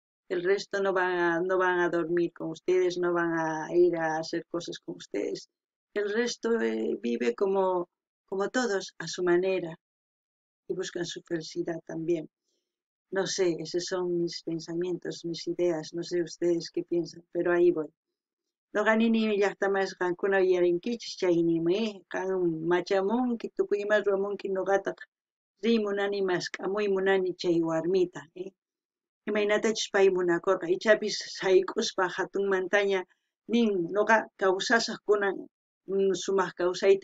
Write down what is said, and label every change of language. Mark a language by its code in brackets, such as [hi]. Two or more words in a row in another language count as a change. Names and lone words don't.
[es] El resto no van a dormir con ustedes, no van a ir a hacer cosas con ustedes. El resto vive como todos, a su manera, y buscan su felicidad también. No sé, esos son mis pensamientos, mis ideas, no sé ustedes qué piensan, pero ahí voy. [qu] Noqanini llaqtamas qankuna uyarinkichis chaynimi qan machamunki tukuymas rumunki noqataq rimunani mask'amuy munani chay warmita imaynatachus pay munakurqa ichapis sayk'uspa hatunmantaña nin noqa kawsasaq kunan sumaq kawsayta